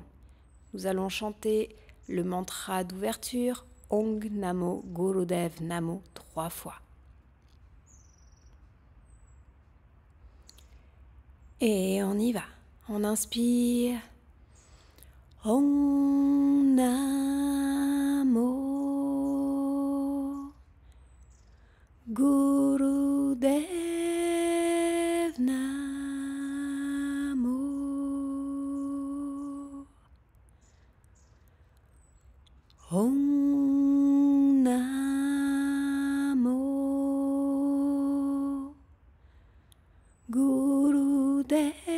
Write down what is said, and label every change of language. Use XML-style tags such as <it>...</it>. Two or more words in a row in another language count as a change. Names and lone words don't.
<fr>Nous allons chanter le mantra d'ouverture Ong Namo Gurudev Namo 3 fois. Et on y va. On inspire.</fr> <pa>ਓਂਗ ਨਮੋ ਗੁਰਦੇਵ ਨਮੋ ਓਂਗ ਨਮੋ ਗੁਰਦੇਵ</pa>